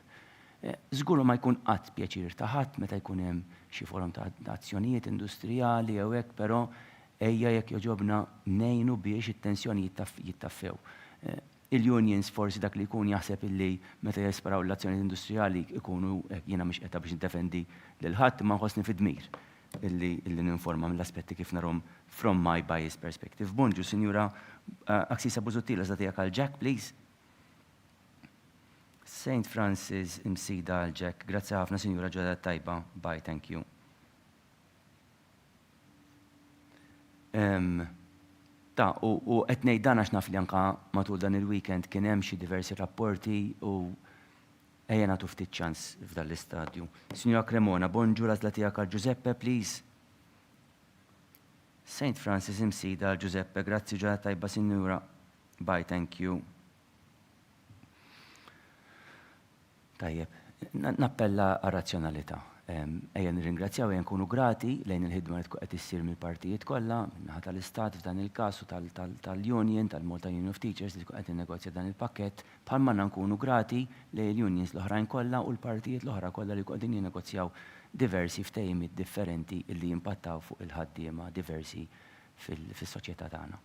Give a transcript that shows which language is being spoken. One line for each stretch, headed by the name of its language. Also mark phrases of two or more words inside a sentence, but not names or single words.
Maltese: Żgur ma jkun qatt pjaċir ta' ħadd meta jkun hemm xi forom ta' azzjonijiet industrijali jew hekk, però ejja jekk joġobna ngħinu biex it-tensjoni jittaffew. Il-unions forsi dak li jkun jaħseb illi meta jesperaw l-azzjonijiet industrijali ikunu jiena mhix qiegħda biex niddefendi lil ħadd imma nħossni fid-dmir illi ninforma mill-aspetti kif narhom
English: from my bias perspective.
Maltese: Bonġu, Sinjura Aksisa Bużuttil, għażla tiegħek għal Jack, please. Saint Francis imsida għal-ġek. Grazzi ħafna, Sinjura ġodda tajba.
English: Bye, thank you.
Maltese: U qed ngħid dan għax naf li anke matul dan il-weekend kien hemm xi diversi rapporti u ejja nagħtu ftit ċans f'dan l-istadju. Sinjura Cremona, bonġu l-għażla tiegħek għal Giuseppe, please. Saint Francis imsida għal Giuseppe, grazzi ġodda tajba, Sinjura.
English: Bye, thank you.
Maltese: Tajjeb, nappella għal-razzjonalità. Ejja nirringrazzjaw, ejja nkunu grati lejn il-ħidma li qed issir mill-partijiet kollha, minnaħa tal-Istat f'dan il-każ u tal-Union, tal-Malta Union of Teachers li qed innegozja dan il-pakkett, bħalma nkunu grati lejn il-unions l-oħrajn kollha u l-partijiet l-oħra kollha li qegħdin jinnegozjaw diversi ftehimiet differenti li jimpattaw fuq il-ħaddiema diversi fis-soċjetà tagħna.